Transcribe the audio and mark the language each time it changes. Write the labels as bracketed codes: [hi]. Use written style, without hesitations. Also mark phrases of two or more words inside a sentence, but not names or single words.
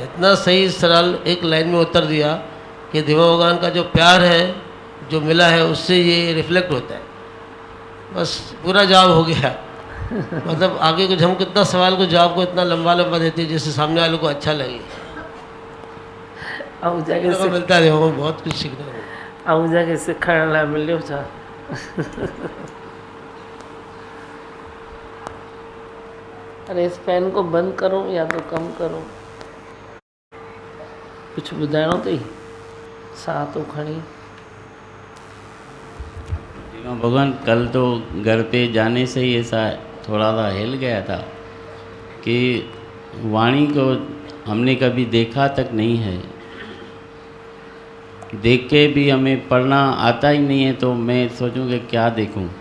[hi] इतना सही सरल एक लाइन में उत्तर दिया कि दीमा भगवान का जो प्यार है, जो मिला है, उससे ये रिफ्लेक्ट होता है। बस पूरा जवाब हो गया। मतलब आगे कुछ हम कितना सवाल को जवाब को इतना लंबा लंबा देते हैं जिससे सामने वाले को अच्छा लगे। [sd] आऊं जाके [hi] को मिलता है, हमें बहुत कुछ सीखने को। [sd] आऊं जाके सिखाइण लाइ मिलियो छा? [hi] अरे इस फैन को बंद करो या तो कम करो। [sd] कुछ ॿुधाइणो अथई? साह तो खणी। [hi] दीमा भगवान, कल तो घर पे जाने से ही ऐसा थोड़ा सा हिल गया था कि वाणी को हमने कभी देखा तक नहीं है, देख के भी हमें पढ़ना आता ही नहीं है, तो मैं सोचूं कि क्या देखूं।